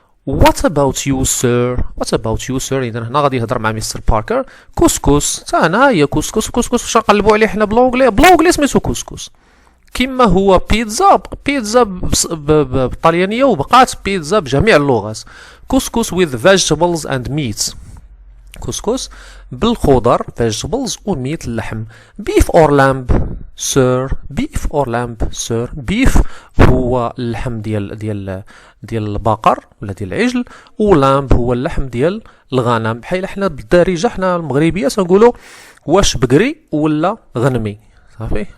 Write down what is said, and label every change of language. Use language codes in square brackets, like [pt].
[en] What about you sir؟ [ar] اذا هنا غادي يهضر مع مستر باركر. كسكس، تا هنا هي كسكس واش نقلبوا عليه حنا بالونجلي سميتو كسكس. كما هو بيتزا بالطليانيه وبقات بيتزا بجميع اللغات. [en] كسكس with vegetables and meat. [ar] كسكس بالخضر vegetables وميت اللحم. [en] beef or lamb sir؟ [ar] beef هو اللحم ديال البقر ولا ديال العجل، ولامب هو اللحم ديال الغنم. بحال حنا بالدارجه حنا المغربيه تنقولوا واش بقري ولا غنمي صافي.